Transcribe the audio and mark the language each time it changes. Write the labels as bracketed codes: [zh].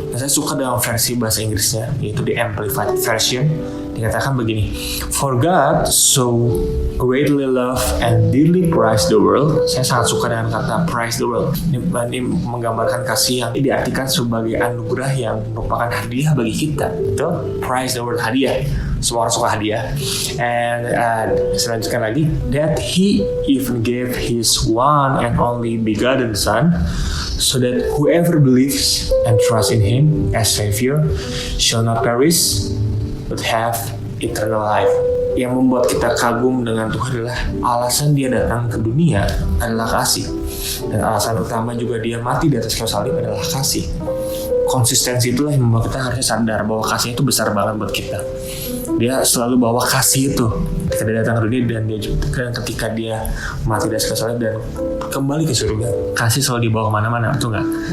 [id] Nah, saya suka dengan versi bahasa Inggrisnya, yaitu di Amplified Version. Dikatakan begini, [en] For God so greatly loved and dearly prized the world. [id] Saya sangat suka dengan kata [en] prize the world. [id] Ini menggambarkan kasih yang diartikan sebagai anugerah yang merupakan hadiah bagi kita. Betul? [en] Prize the world, [id] hadiah. Semua orang suka hadiah. [en] And [id] selanjutnya lagi, [en] that He even gave His one and only begotten Son, so that whoever believes and trusts in Him as Savior shall not perish but have eternal life. [id] Yang membuat kita kagum dengan Tuhan adalah alasan Dia datang ke dunia adalah kasih, dan alasan utama juga Dia mati di atas kayu salib adalah kasih. Konsistensi itulah yang membuat kita harusnya sadar bahwa kasih itu besar banget buat kita. Dia selalu bawa kasih itu ketika Dia datang ke dunia, dan ketika Dia mati di atas kayu salib dan kembali ke surga, kasih selalu dibawa kemana-mana, betul nggak?